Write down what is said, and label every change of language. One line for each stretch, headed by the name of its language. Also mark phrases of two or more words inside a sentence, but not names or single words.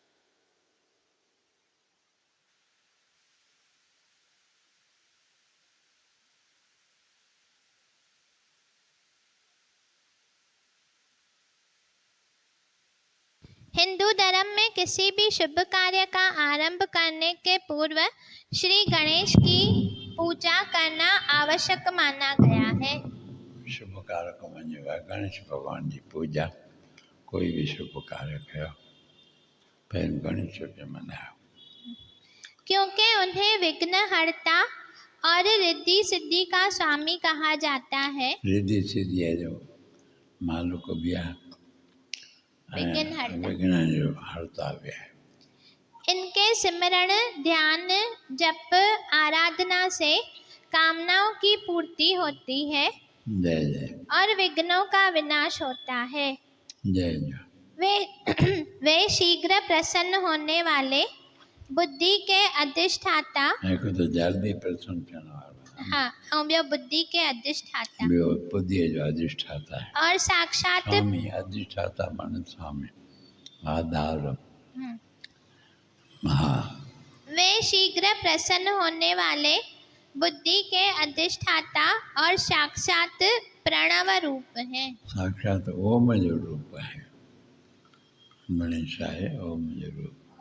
Hindi: हिंदू धर्म में किसी भी शुभ कार्य का आरंभ करने के पूर्व श्री गणेश की पूजा करना आवश्यक माना गया है।
Sindhi: शुभ कार्य को मञियो आहे गणेश भगवान जी पूजा
Hindi: कोई भी
Sindhi: शुभ कार्य कयो पहिरियों गणेश जो मनायो
Hindi: क्योंकि उन्हें विघ्नहर्ता और रिद्धि सिद्धि का स्वामी कहा जाता है।
Sindhi: रिद्धि सिद्धि जो मालिक बि आहे विघ्न जो हर्ता बि आहे।
Hindi: इनके सिमरण ध्यान जप आराधना से कामनाओं की पूर्ति होती है जय जय और विघ्नों का विनाश होता है। जय जय वे शीघ्र प्रसन्न होने वाले बुद्धि के अधिष्ठाता
Sindhi: हिकु त जल्दी प्रसन्न थियण वारो
Hindi: हाँ और ॿियो बुद्धि के अधिष्ठाता
Sindhi: ॿियो बुद्धीअ जो अधिष्ठाता आहे
Hindi: और साक्षात स्वामी अधिष्ठाता माने स्वामी आधार हाँ वे शीघ्र प्रसन्न होने वाले बुद्धि के अधिष्ठाता और साक्षात प्रणव रूप हैं।
Sindhi: साक्षात ओम जो रूप है गणेश है ओम जो रूप।